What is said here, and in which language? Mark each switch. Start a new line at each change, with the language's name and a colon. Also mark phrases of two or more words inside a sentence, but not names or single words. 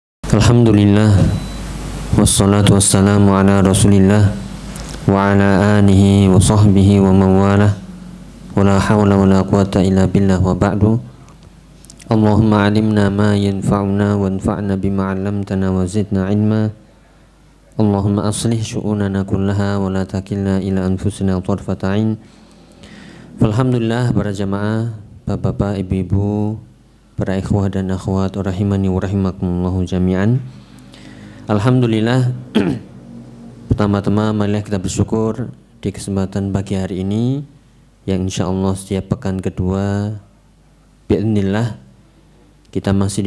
Arabic: الحمد لله، والصلاة والسلام على رسول الله وعلى آله وصحبه ومن والاه، ولا حول ولا قوة إلا بالله، وبعد. اللهم علمنا ما ينفعنا وانفعنا بما علمتنا وزدنا علما. اللهم أصلح شؤوننا كلها ولا تكلنا إلى أنفسنا طرفة عين.
Indonesian: Alhamdulillah, para jamaah, bapak-bapak, ibu-ibu, para ikhwah dan akhwat
Arabic: رحمني ورحمكم الله جميعا.
Indonesian: Alhamdulillah, pertama-tama marilah kita bersyukur di kesempatan pagi hari ini yang insyaallah setiap pekan kedua bi'idznillah kita masih